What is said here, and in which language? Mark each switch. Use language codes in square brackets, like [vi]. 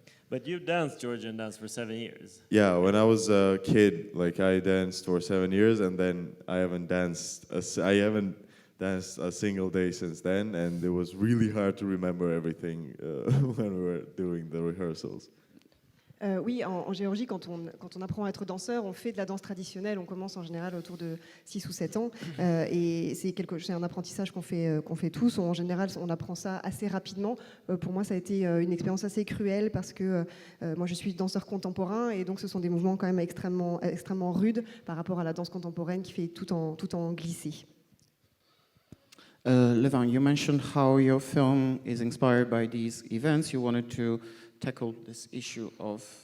[en] But you danced Georgian dance for 7 years. Yeah, when I was a kid, like I danced for 7 years, and then I haven't danced a single day since then, and it was really hard to remember everything when we were doing the rehearsals. [fr] Oui, en Géorgie, quand on apprend à être danseur, on fait de la danse traditionnelle. On commence en général autour de 6 ou 7 ans. Et c'est un apprentissage qu'on fait tous. En général, on apprend ça assez rapidement. Pour moi, ça a été une expérience assez cruelle parce que moi, je suis danseur contemporain. Et donc, ce sont des mouvements quand même extrêmement rudes par rapport à la danse contemporaine qui fait tout en glissé. [en] Levan, you mentioned how your film is inspired by these events. You wanted to tackle this issue of